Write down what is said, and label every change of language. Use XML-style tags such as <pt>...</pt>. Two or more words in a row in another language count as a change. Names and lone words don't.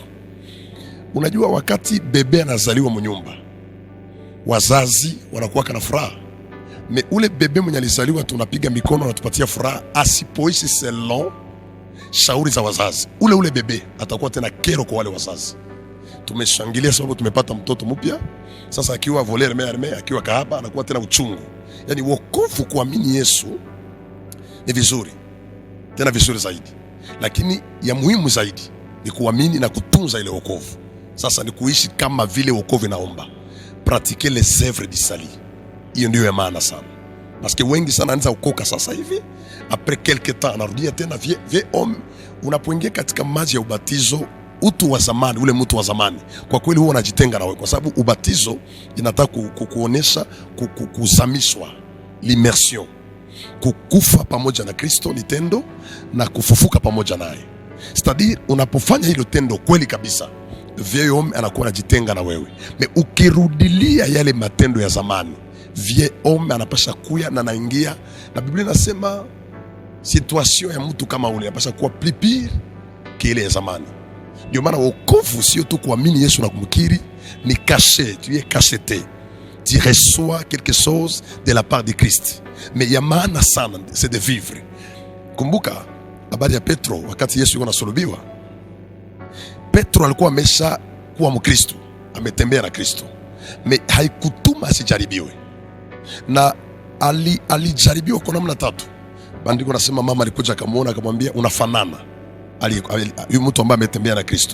<sw>Unajua, wakati bebe anazaliwa mnyumba, wazazi wanakuwa kana furaha. Me ule bebe mwenye alizaliwa tunapiga mikono na tupatia furaha, asipoishi selon shauri za wazazi, ule bebe atakuwa tena kero kwa wale wazazi. Tumeshangilia sababu tumepata mtoto mpya. Sasa akiwa</sw> <fr>voler arme,</fr> <sw>akiwa kahaba, anakuwa tena uchungu. Yani wokovu, kuamini Yesu ni vizuri, tena vizuri zaidi, lakini ya muhimu zaidi ni kuamini na kutunza ile wokovu. Sasa ni kuishi kama vile wokovu inaomba,</sw> <fr>pratiquer les œuvres du salut.</fr> <sw>Hiyo ndio ya maana sana,</sw> <fr>parce que</fr> <sw>wengi sana anza ukoka sasa hivi,</sw> <fr>après quelque temps</fr> <sw>anarudia tena</sw> <fr>vie homme.</fr> <sw>Unapoingia katika maji ya ubatizo, utu wa zamani, ule mtu wa zamani, kwa kweli huwa unajitenga na wewe, kwa sababu ubatizo inataka kuonesha kuzamishwa, l'immersion, kukufa pamoja na Kristo ni tendo, na kufufuka pamoja naye. C'est-à-dire unapofanya hilo tendo kweli kabisa,</sw> <fr>vieux homme</fr> <sw>anakuwa anajitenga na wewe. Me ukirudilia yale matendo ya zamani,</sw> <fr>vieux homme</fr> <sw>anapasha kuya na naingia, na Biblia inasema situation ya mtu kama ule anapasha kuwa</sw> <fr>plus pire</fr> <sw>kile ya zamani. Ndio maana wokovu sio tu kuamini Yesu na kumkiri, ni caché,</sw> <fr>tu es cacheté. Tu reçois quelque chose de la part de Christ. Mais</fr> <sw>ya maana sana</sw> <fr>c'est de vivre.</fr> <sw>Kumbuka habari ya Petro wakati Yesu yuko anasulubiwa. Petro alikuwa amesha kuwa Mkristo, ametembea na Kristo, me haikutuma asijaribiwe, na alijaribiwa kwa namna tatu. Bandiko nasema mama alikuja akamwona akamwambia unafanana huyu mtu ambaye ametembea na Kristo.</sw>